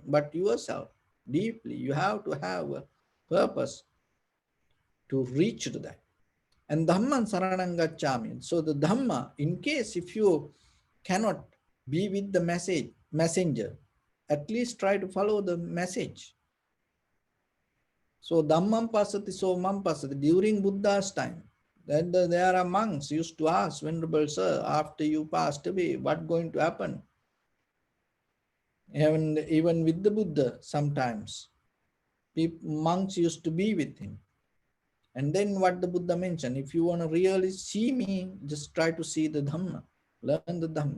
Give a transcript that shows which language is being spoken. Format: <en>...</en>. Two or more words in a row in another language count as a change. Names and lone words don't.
<en>But yourself, deeply, you have to have a purpose to reach to that.</en> <pi>And Dhamman Saranang Gacchami.</pi> <en>So the Dhamma, in case if you cannot be with the messenger, at least try to follow the message.</en> <pi>So Dhammam pasati somam pasati.</pi> <en>During Buddha's time, then there are monks used to ask, Venerable Sir, after you passed away, what going to happen? Even with the Buddha, sometimes monks used to be with him. And then what the Buddha mentioned, if you want to really see me, just try to see the Dhamma, learn the Dhamma.</en>